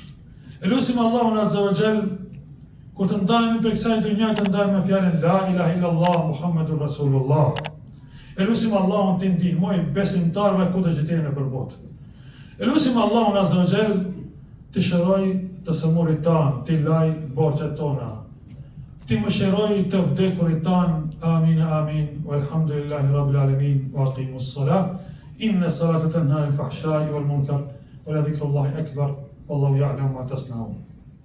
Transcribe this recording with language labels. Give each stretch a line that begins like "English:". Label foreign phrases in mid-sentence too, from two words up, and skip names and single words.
Albanian: Elusim Allahun
Arabic: عز وجل
Albanian: kur të ndajemi për kësaj dunja, të ndajemi me fjalën
Arabic: لا إله إلا الله محمد رسول الله.
Albanian: Elusim Allahun të ndihmoj besimtarëve kudo që të jenë nëpër botë. Elusim Allahun
Arabic: عز وجل
Albanian: të shëroj të sëmurit tanë, të laj borxhet tona, të mëshiroj të vdekurit tanë.
Arabic: آمين، آمين. والحمد لله رب العالمين. وأقيموا الصلاة. إن الصلاة تنهى عن الفحشاء والمنكر ولذكر الله أكبر. والله يعلم ما تصنعون.